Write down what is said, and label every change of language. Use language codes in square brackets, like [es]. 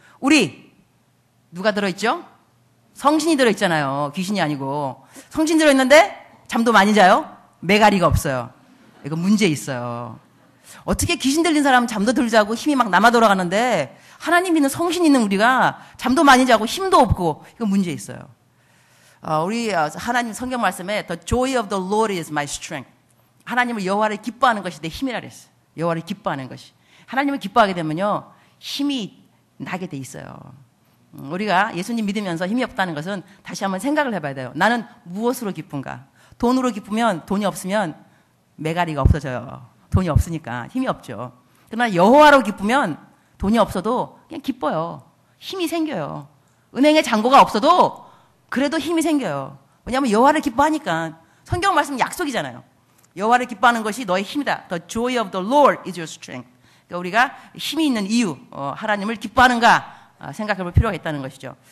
[ko] 우리, 누가 들어있죠? 성신이 들어있잖아요. 귀신이 아니고. 성신 들어있는데 잠도 많이 자요? 메가리가 없어요. 이거 문제 있어요. 어떻게 귀신 들린 사람은 잠도 덜 자고 힘이 막 남아 돌아가는데 하나님 믿는 성신 있는 우리가 잠도 많이 자고 힘도 없고 이거 문제 있어요. 우리 하나님 성경 말씀에 [en] The joy of the Lord is my strength. [ko] 하나님을 여호와를 기뻐하는 것이 내 힘이라 그랬어요. 여호와를 기뻐하는 것이. 하나님을 기뻐하게 되면요. 힘이 나게 돼 있어요. 우리가 예수님 믿으면서 힘이 없다는 것은 다시 한번 생각을 해봐야 돼요. 나는 무엇으로 기쁜가? 돈으로 기쁘면 돈이 없으면 메가리가 없어져요. 돈이 없으니까 힘이 없죠. 그러나 여호와로 기쁘면 돈이 없어도 그냥 기뻐요. 힘이 생겨요. 은행에 잔고가 없어도 그래도 힘이 생겨요. 왜냐하면 여호와를 기뻐하니까. 성경 말씀 약속이잖아요. 여호와를 기뻐하는 것이 너의 힘이다. [en] The joy of the Lord is your strength. [ko] 그러니까 우리가 힘이 있는 이유, 하나님을 기뻐하는가 생각해 볼 필요가 있다는 것이죠.